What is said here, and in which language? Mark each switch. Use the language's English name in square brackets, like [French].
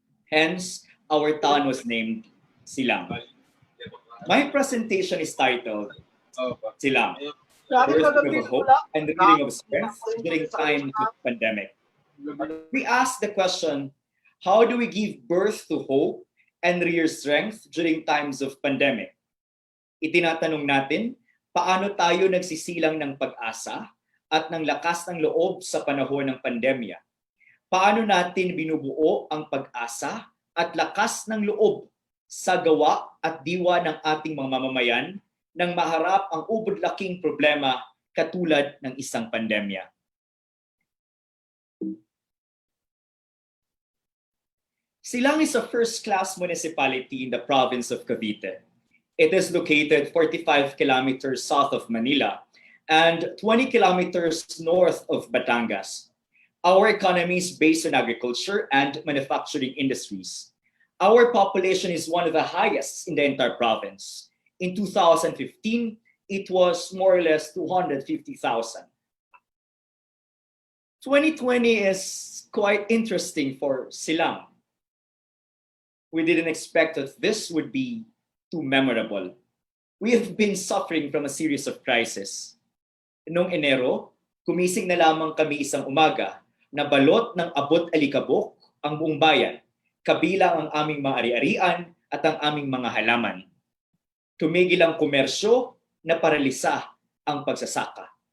[English] Hence, our town was named Silang. My presentation is titled Silang, Birth of Hope and the Reading of Strength during time of pandemic. We ask the question, how do we give birth to hope and rear strength during times of pandemic? [Filipino] Itinatanong natin, paano tayo nagsisilang ng pag-asa at ng lakas ng loob sa panahon ng pandemya? Paano natin binubuo ang pag-asa at lakas ng loob sa gawa at diwa ng ating mga mamamayan nang maharap ang ubod-laking problema katulad ng isang pandemya? [English] Silang is a first-class municipality in the province of Cavite. It is located 45 kilometers south of Manila and 20 kilometers north of Batangas. Our economy is based on agriculture and manufacturing industries. Our population is one of the highest in the entire province. In 2015, it was more or less 250,000. 2020 is quite interesting for Silang. We didn't expect that this would be too memorable. We have been suffering from a series of crises. [Filipino] Noong Enero, kumising na lamang kami isang umaga na balot ng abot-alikabok ang buong bayan, kabilang ang aming mga ari-arian at ang aming mga halaman. Tumigil ang komersyo na paralisa ang pagsasaka.